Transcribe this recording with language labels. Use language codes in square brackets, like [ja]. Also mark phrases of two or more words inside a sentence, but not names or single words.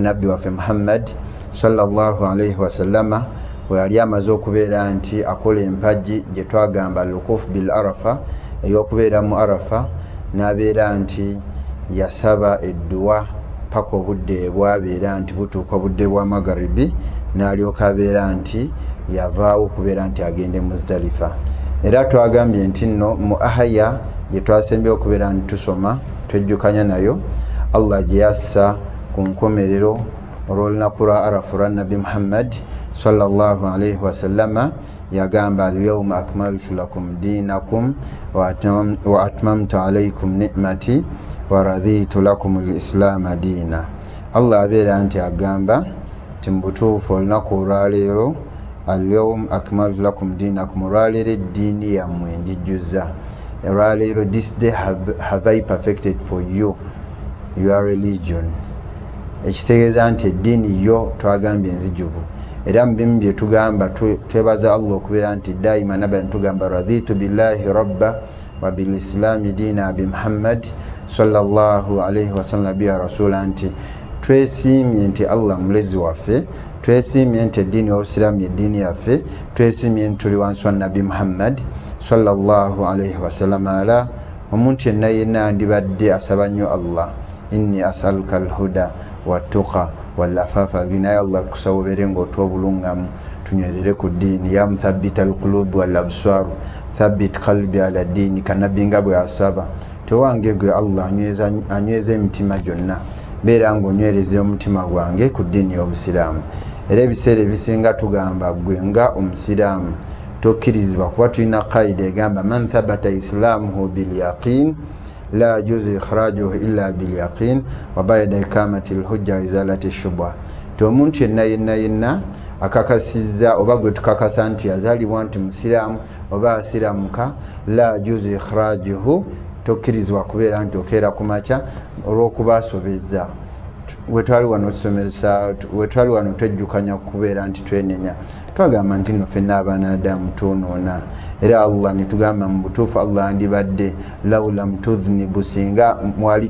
[lg] nabbi waffe Muhammad [ar] صلى الله عليه وسلم [lg] bwe yali amaze okubeera nti akola empagi gye twagamba [ar] الوقوف بعرفة [lg] ey'okubeera mu Arafa, n'abeera nti yasaba edduwa paka obudde bwabeera nti butuuka obudde bwa magharibi, n'alyoka abeera nti yavaawo okubeera nti agende Muzdalifa. Era twagambye nti nno mu ahaya gye twasembye okubeera nti tusoma twejjukanya nayo Allah gye yassa ku nkomerero olw'olunaku lwa Arafa lwa nabbi Muhammad [ar] صلى الله عليه وسلم [lg] yagamba [ar] اليوم أكملت لكم دينكم وأتممت عليكم نعمتي ورضيت لكم الإسلام دينا. [lg] Allah abeera nti agamba nti mu butuufu olunaku olwaleero [ar] اليوم أكملت لكم دينكم, [lg] olwaleero eddiini yammwe njijjuzza. [en] Olwaleero this day have I perfected for you your religion. [lg] Ekitegeeza nti eddiini yo twagambye enzijuvu. Era mu bimu bye tugamba twebaza Allah okubeera nti daima nabba ntugamba [ar] رضيت بالله ربا وبالإسلام دينا بمحمد صلى الله عليه وسلم نبيا رسولا, [lg] nti twesiimye nti Allah mulezi waffe, twesiimye nti eddiini y'obusiraamu eddiini yaffe, twesiimye nti tuli wansi wa nabbi Muhammad [ar] صلى الله عليه وسلم. [lg] Ala omuntu yenna andibadde asaba nnyo Allah, [ar] إني أسألك الهدى والتقى والعفاف والغنى. [lg] Allah kusaba obeere ng'otwa obulungamu tunywerere ku ddiini. [ar] يا مثبت القلوب والأبصار ثبت قلبي على الدين, [lg] kanabbi nga bwe asaba tewange gwe Allah anyweza emitima gyonna, beera ng'onywereza omutima gwange ku ddiini y'obusiraamu. Era ebiseera ebisinga tugamba gwe nga omusiraamu tokkirizibwa kuba tulina qaida egamba [ar] من ثبت إسلامه باليقين لا يجوز إخراجه إلا باليقين وبعد إقامة الحجة وإزالة الشبهة. [lg] Omuntu yenna akakasizza oba gwe tukakasa nti yazaalibwa nti musiraamu oba asiramuka, [ar] لا يجوز إخراجه [lg] tokkirizibwa kubeera nti okeera ku makya olw'okuba asobezza. wetwali wano tusomeresa wetwali wano twejjukanya kubeera nti twenenya twagamba nti nno ffenna abaana adamu twonoona era Allah nitugamba mu butuufu Allah andibadde [ar] لو لم تذنبوا [lg] singa mwali